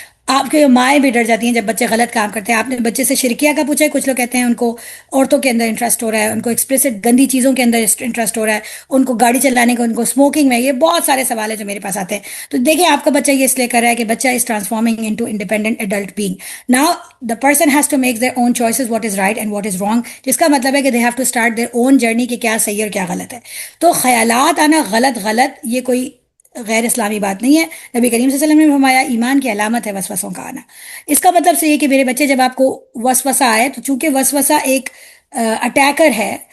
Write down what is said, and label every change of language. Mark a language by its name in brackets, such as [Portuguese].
[Urdu] آپ کے مائیں بھی ڈر جاتی ہیں جب بچے غلط کام کرتے ہیں. آپ نے بچے سے شرکیہ کا پوچھا ہے، کچھ لوگ کہتے ہیں ان کو عورتوں کے اندر انٹرسٹ ہو رہا ہے، ان کو ایکسپلیسٹ گندی چیزوں کے اندر انٹرسٹ ہو رہا ہے، ان کو گاڑی چلانے کا، ان کو اسموکنگ میں. یہ بہت سارے سوال ہیں جو میرے پاس آتے ہیں. تو دیکھیں آپ کا بچہ یہ اس لیے کر رہا ہے کہ بچہ [English] Is transforming into independent adult being. Now the person has to make their own choices, what is right and what is wrong. [Urdu] جس کا مطلب ہے کہ [English] they have to start their own journey [Urdu] کہ کیا صحیح اور کیا غلط ہے. تو خیالات آنا غلط یہ کوئی غیر اسلامی بات نہیں ہے. نبی کریم صلی اللہ علیہ وسلم نے فرمایا ایمان کی علامت ہے وسوسوں کا آنا. اس کا مطلب سے یہ کہ میرے بچے جب آپ کو وسوسہ آئے، تو چونکہ وسوسہ ایک اٹیکر ہے،